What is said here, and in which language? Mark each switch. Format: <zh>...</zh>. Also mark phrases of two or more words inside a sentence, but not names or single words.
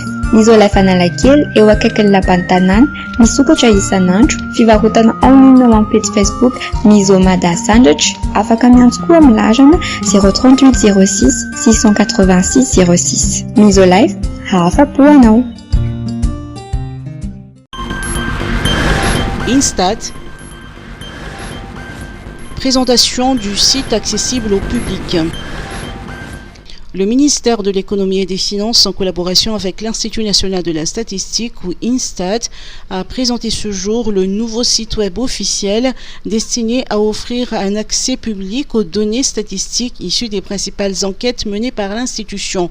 <mg>Misolife Analakely eo akaikin'ny lapan'ny tanàna, misokatra isan'andro, fivarotana online ao amin'ny page Facebook Miso Mada Sandratra, afaka miantso koa amin'ny larana 038 06 686 06. Misolife, afa-po anao.</mg> <fr>Instat, présentation du site accessible au public. Le ministère de l'Économie et des Finances, en collaboration avec l'Institut national de la statistique, ou INSTAT, a présenté ce jour le nouveau site web officiel destiné à offrir un accès public aux données statistiques issues des principales enquêtes menées par l'institution.</fr>